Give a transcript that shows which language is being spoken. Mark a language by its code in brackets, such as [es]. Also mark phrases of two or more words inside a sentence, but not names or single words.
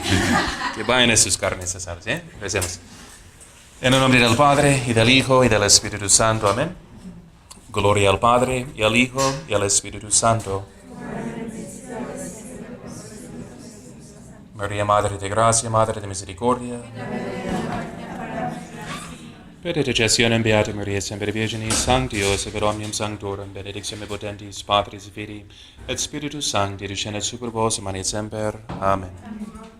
[es] Que vayan a sus carnes asadas, ¿eh? Recemos. En el nombre del Padre, y del Hijo, y del Espíritu Santo. Amén. Gloria al Padre, y al Hijo, y al Espíritu Santo. María, Madre de Gracia, Madre de Misericordia. [la] Per intercessionem Beata Maria, semper Virginis, Sancti Joseph, et omnium sanctorum, benedictione potentis, Patris et Filii, et Spiritus Sancti, descendet super vos, et manet semper. Amen.